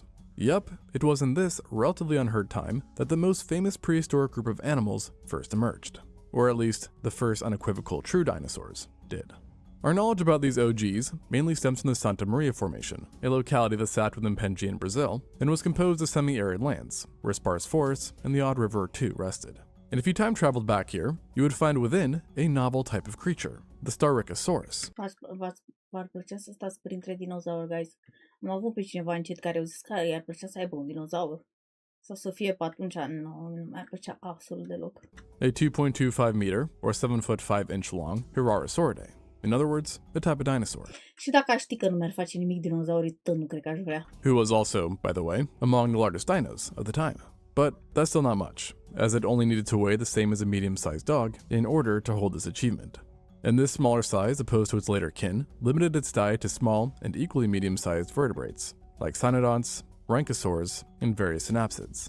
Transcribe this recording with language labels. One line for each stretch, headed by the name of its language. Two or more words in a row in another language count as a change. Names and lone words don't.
English: Yup, it was in this relatively unheard time that the most famous prehistoric group of animals first emerged, or at least the first unequivocal true dinosaurs did. Our knowledge about these OGs mainly stems from the Santa Maria Formation, a locality that sat within Pangaea in Brazil and was composed of semi-arid lands, where sparse forests and the odd river or two rested. And if you time traveled back here, you would find within a novel type of creature, the Styracosaurus.
Romanian: V-ar plăcea să stați printre dinozauri, guys. Am avut pe cineva în chat care au zis că i-ar plăcea să aibă un dinozaur. Sau să fie pe atunci, nu mi-ar plăcea absolut deloc.
English: A 2.25 meter, or 7 foot 5 inch long, Herrerasauridae. In other words, a type of dinosaur.
Romanian: Și dacă aș ști că nu mi-ar face nimic dinosaurii, tot nu cred că aș vrea.
English: Who was also, by the way, among the largest dinos of the time. But that's still not much, as it only needed to weigh the same as a medium-sized dog in order to hold this achievement. And this smaller size, opposed to its later kin, limited its diet to small and equally medium-sized vertebrates, like cynodonts, rhynchosaurs, and various synapsids.